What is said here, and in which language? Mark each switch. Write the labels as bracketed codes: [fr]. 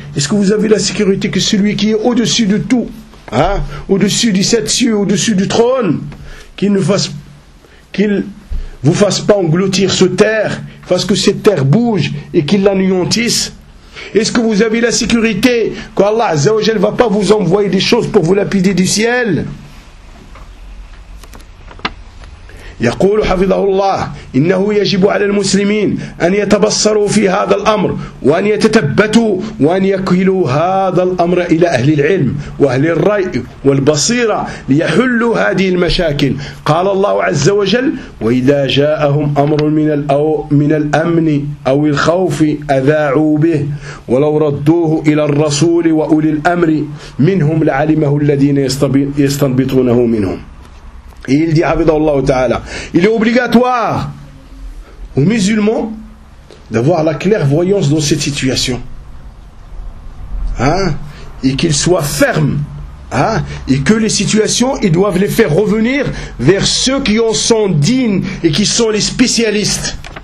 [fr] Est-ce que vous avez la sécurité que celui qui est au-dessus de tout, au-dessus des sept cieux, au-dessus du trône, qu'il ne vous fasse pas engloutir sur terre, parce que cette terre bouge et qu'il l'anéantisse? Est-ce que vous avez la sécurité qu'Allah Azza wa Jal ne va pas vous envoyer des choses pour vous lapider du ciel? [ar] يقول حفظه الله إنه يجب على المسلمين أن يتبصروا في هذا الأمر وأن يتثبتوا وأن يكلوا هذا الأمر إلى أهل العلم وأهل الرأي والبصيرة ليحلوا هذه المشاكل. قال الله عز وجل وإذا جاءهم أمر من الأمن أو الخوف أذاعوا به ولو ردوه إلى الرسول وأولي الأمر منهم لعلمه الذين يستنبطونه منهم. [fr] Et il dit, Abidallah Ta'ala, il est obligatoire aux musulmans d'avoir la clairvoyance dans cette situation. Hein? Et qu'ils soient fermes. Hein? Et que les situations, ils doivent les faire revenir vers ceux qui en sont dignes et qui sont les spécialistes.